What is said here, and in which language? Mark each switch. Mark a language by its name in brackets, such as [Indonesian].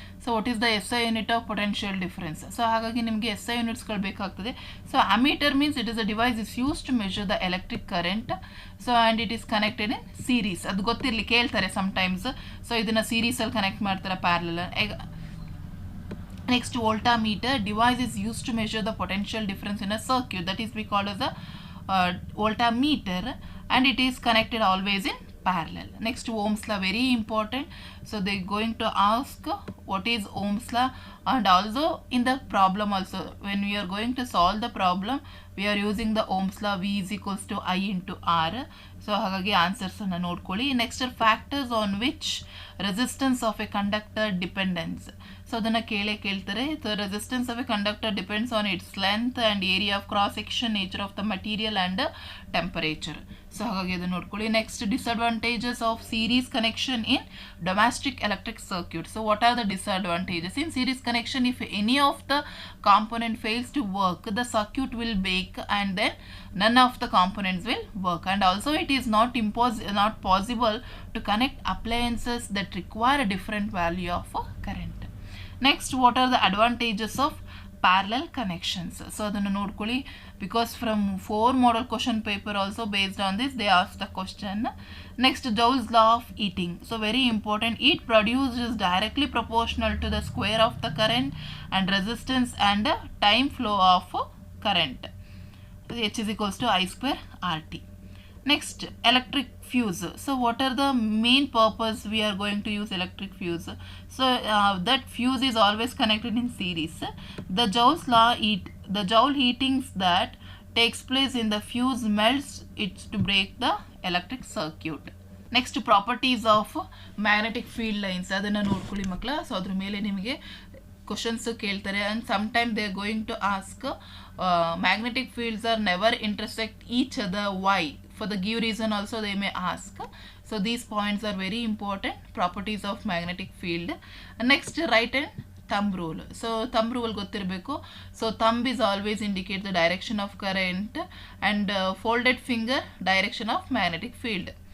[English] So what is the SI unit of potential difference. So [Kannada] ಹಾಗಾಗಿ ನಿಮಗೆ SI ಯೂನಿಟ್ಸ್ಗಳು ಬೇಕಾಗ್ತದೆ. [English] So ammeter means it is a device is use to measure the electric current. So and it is connected in series. [Kannada] ಅದು ಗೊತ್ತಿರಲಿ, ಕೇಳ್ತಾರೆ [English] Sometimes. [Kannada] So ಇದನ್ನು ಸೀರೀಸಲ್ಲಿ connect ಮಾಡ್ತಾರೆ parallel. [English] Next, voltmeter device is used to measure the potential difference in a circuit, that is we call as a voltmeter, and it is connected always in parallel. Next, Ohm's law, very important. So they are going to ask what is Ohm's law, and also in the problem also when we are going to solve the problem we are using the Ohm's law, V is equals to I into R. So [Kannada] ಹಾಗಾಗಿ answers ಅನ್ನು ನೋಡ್ಕೊಳ್ಳಿ. [English] Next factors on which resistance of a conductor dependence. [Kannada] So ಅದನ್ನು ಕೇಳ್ತಾರೆ. [English] The resistance of a conductor depends on its length and area of cross section, nature of the material and temperature. So [Kannada] ಹಾಗಾಗಿ ಅದನ್ನು ನೋಡ್ಕೊಳ್ಳಿ. [English] Next disadvantages of series connection in domestic electric circuit. So what are the disadvantages in series connection? If any of the component fails to work, the circuit will break and then none of the components will work. And also it is not possible to connect appliances that require a different value of current. Next, what are the advantages of parallel connections? So [Kannada] adana nodkoli, [English] because from 4 model question paper also based on this they asked the question. Next, Joule's law of heating. So very important, heat produced is directly proportional to the square of the current and resistance and time flow of current. H is equals to I square RT. Next, electric fuse. So what are the main purpose we are going to use electric fuse? So that fuse is always connected in series. The Joule's law, the Joule heatings that takes place in the fuse melts it to break the electric circuit. Next, properties of magnetic field lines. [Kannada] ಅದನ್ನು ನೋಡ್ಕೊಳ್ಳಿ ಮಕ್ಕಳ. [English] so [Kannada] ಅದ್ರ ಮೇಲೆ ನಿಮಗೆ questions ಕೇಳ್ತಾರೆ [English] And sometime they are going to ask magnetic fields are never intersect each other. Why? For the give reason also they may ask. So these points are very important, properties of magnetic field. Next, right hand thumb rule. So thumb rule [Kannada] ಗೊತ್ತಿರಬೇಕು. [English] So thumb is always indicate the direction of current and folded finger direction of magnetic field.